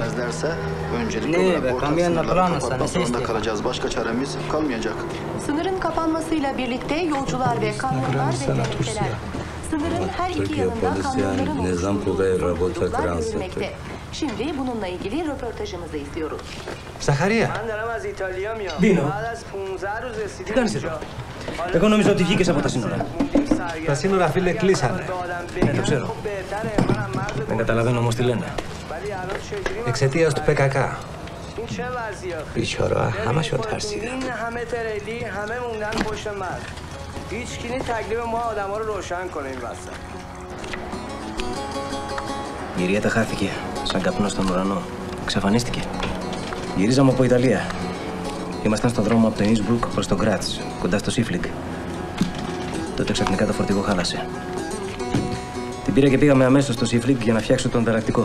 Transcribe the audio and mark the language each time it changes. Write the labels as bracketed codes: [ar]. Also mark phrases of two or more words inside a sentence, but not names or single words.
[tr] Öncelikli olarak ortak sınırları kapatmak zorunda kalacağız. Başka çaremiz kalmayacak. Sınırın kapanmasıyla birlikte yolcular ve kamyonlar beklemekteler. Sınırın her iki yanında kamyonların oluşturulmakte. Şimdi bununla ilgili röportajımızı istiyoruz. [el] Ζαχαρία. Δίνω. Τι κάνεις εδώ? Εγώ νόμιζα ότι βγήκες από τα σύνορα. Τα σύνορα, φίλε, κλείσανε. Ναι, το ξέρω. Δεν καταλαβαίνω όμως τι λένε. Εξαιτίας του PKK. [fa] بیچاره همشون ترسیدن. همه تریلی همه موندن پشت مرد. هیچ کی نیست تکلیف ما آدما رو روشن کنه این وسط. [el] Η Ριέτα χάθηκε, σαν καπνό στον ουρανό. Εξαφανίστηκε. Γυρίζαμε από Ιταλία. Ήμασταν στον δρόμο από το Ινσμπρουκ προς το Γκράτς, κοντά στο Σίφλιγκ. Τότε ξαφνικά το φορτηγό χάλασε. Την πήρα και πήγαμε αμέσως στο Σίφλιγκ για να φτιάξω τον ανταλλακτικό.